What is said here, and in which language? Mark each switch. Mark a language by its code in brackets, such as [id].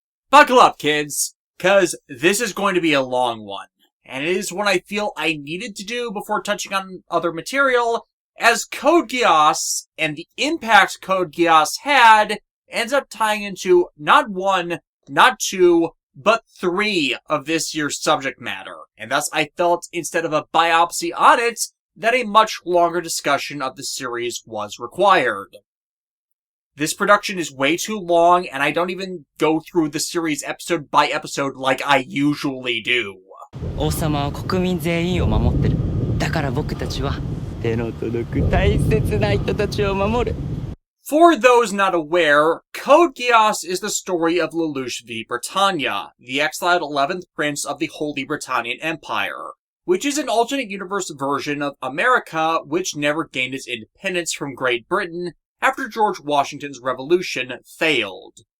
[en] Buckle up, kids, because this is going to be a long one, and it is one I feel I needed to do before touching on other material, as Code Geass and the impact Code Geass had ends up tying into not one, not two, but three of this year's subject matter, and thus I felt, instead of a biopsy on it, that a much longer discussion of the series was required. This production is way too long, and I don't even go through the series episode by episode like I usually do. [ja] 王様は国民全員を守ってる。だから僕たちは手の届く大切な人たちを守る。 [en] For those not aware, Code Geass is the story of Lelouch v. Britannia, the exiled 11th prince of the Holy Britannian Empire, which is an alternate universe version of America which never gained its independence from Great Britain after George Washington's Revolution failed.